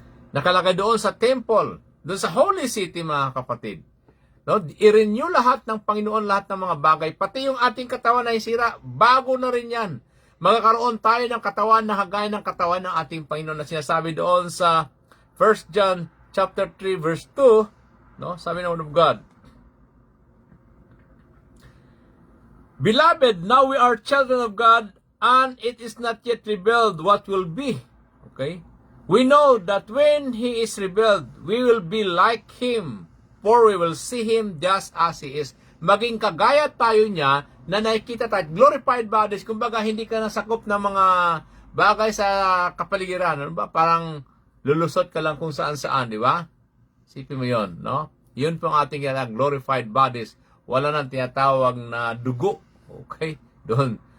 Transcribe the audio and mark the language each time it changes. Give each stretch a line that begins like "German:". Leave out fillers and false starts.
Filipino: Nakalagay doon sa temple, doon sa Holy City, mga kapatid. No? I-renew lahat ng Panginoon, lahat ng mga bagay. Pati yung ating katawan na isira, bago na rin yan. Magkakaroon tayo ng katawan na hagaya ng katawan ng ating Panginoon na sinasabi doon sa 1 John chapter 3 verse 2, no? Sabi ng
English: Word of God, Beloved, now we are children of God, and it is not yet revealed what will be. Okay? We know that when He is revealed, we will be like Him, for we will see Him just as He is.
Filipino: Maging kagaya tayo niya na nakikita tayo,
English: glorified bodies,
Filipino: kumbaga hindi ka nasakop ng mga bagay sa kapaligiran. Ano ba? Parang lulusot ka lang kung saan-saan, di ba? Sipin mo yon, no? Yun po ang ating glorified bodies. Wala nang tinatawag na dugo. Okay? Doon.